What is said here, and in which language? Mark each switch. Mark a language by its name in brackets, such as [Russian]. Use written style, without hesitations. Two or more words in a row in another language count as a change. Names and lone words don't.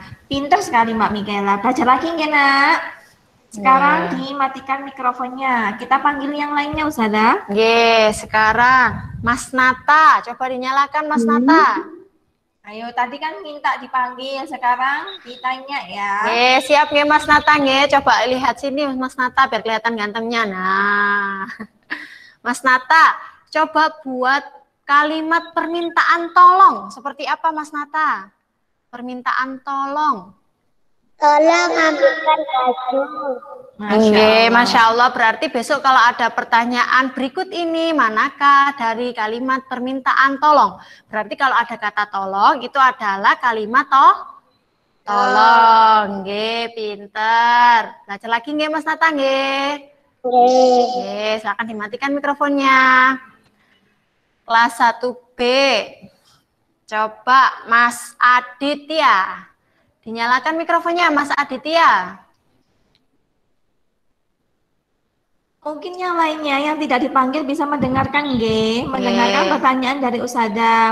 [Indonesian] Pintar sekali Mbak Mikaela. Belajar lagi nggak, Nak? Sekarang dimatikan mikrofonnya. Kita panggil yang lainnya, Ustazah. nggih, sekarang Mas Nata, coba dinyalakan Mas Nata. Ayo, tadi kan minta dipanggil, sekarang ditanya ya. Nggih, siap nggih Mas Nata nggih. Coba lihat sini Mas Nata biar kelihatan gantengnya. Nah. Mas Nata, coba buat kalimat permintaan tolong. Seperti apa Mas Nata? Permintaan tolong. Tolong ambilkan baju. [Arabic] ما شاء الله. [Indonesian] Berarti besok kalau ada pertanyaan berikut ini, manakah dari kalimat permintaan tolong? Berarti kalau ada kata tolong, itu adalah kalimat tolong. Nggih, pinter. Belajar lagi nggih Mas Nata nggih? Nggih, silakan dimatikan mikrofonnya. Kelas 1B. Coba Mas Aditya. Dinyalakan mikrofonnya Mas Aditya. Mungkin yang lainnya yang tidak dipanggil bisa mendengarkan mendengarkan pertanyaan dari Ustazah.